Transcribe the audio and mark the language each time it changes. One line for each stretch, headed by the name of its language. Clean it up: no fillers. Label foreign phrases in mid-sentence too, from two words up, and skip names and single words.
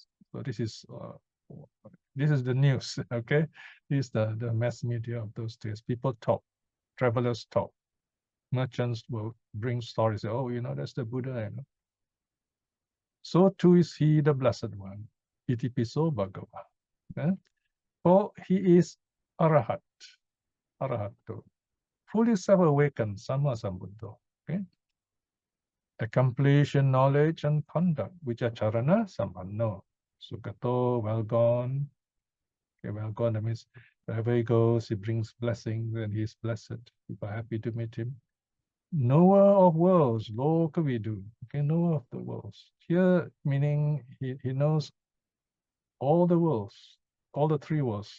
English: So this is the news, okay? This is the mass media of those days. People talk, travelers talk. Merchants will bring stories. Oh, that's the Buddha. So too is he the blessed one.
Pali: Iti piso bhagava.
English: Okay? For he is arahat, arahato, fully self-awakened,
Pali: samma sambuddho.
English: Okay? Accomplished in knowledge and conduct, which are
Pali: charana sampanno.
English: Sugato, well gone. Okay, well gone, that means Wherever he goes, he brings blessings and he's blessed. People are happy to meet him. Knower of worlds, lokavidu. Okay, knower of the worlds. Here, meaning he knows all the worlds, all the three worlds.